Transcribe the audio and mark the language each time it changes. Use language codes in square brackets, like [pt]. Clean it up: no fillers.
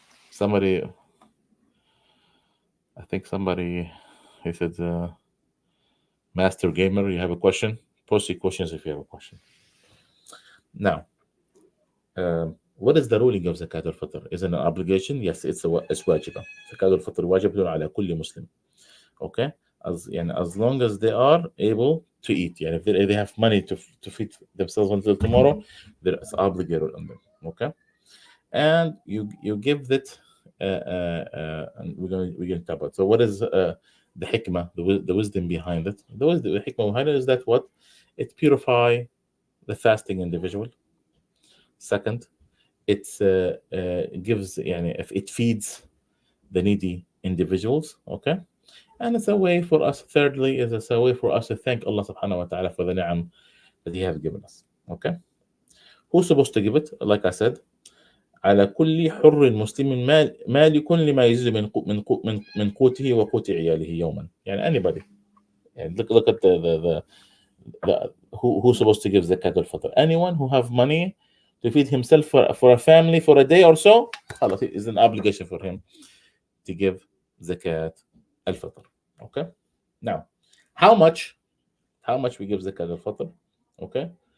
[en] Somebody, I think somebody, he said, Master Gamer, you have a question? Post your questions if you have a question. Now, what is the ruling of Zakat al-Fitr? Is it an obligation? Yes, it's واجبة. [ar] Zakat al-Fitr واجبة على كل مسلم. [en] Okay? As long as they are able to eat. If they have money to feed themselves until tomorrow, it's obligated on them. Okay? And you give that, and we're going to talk about. So what is the hikmah, the wisdom behind it? The hikmah behind it is that what? It purify the fasting individual. Second, it gives, if it feeds the needy individuals. Okay? And it's a way for us, thirdly, it's a way for us to thank Allah subhanahu wa ta'ala for the ni'am that He has given us. Okay? Who's supposed to give it? Like I said, [ar] على كل حر مسلم مالك لما يزيد من قوته وقوت عياله يوما. [en] Anybody. Look at the who's supposed to give zakat al-fitr. Anyone who have money to feed himself for a family for a day or so, it is an obligation for him to give zakat al-fitr. Okay? Now, how much we give zakat al-fitr? Okay?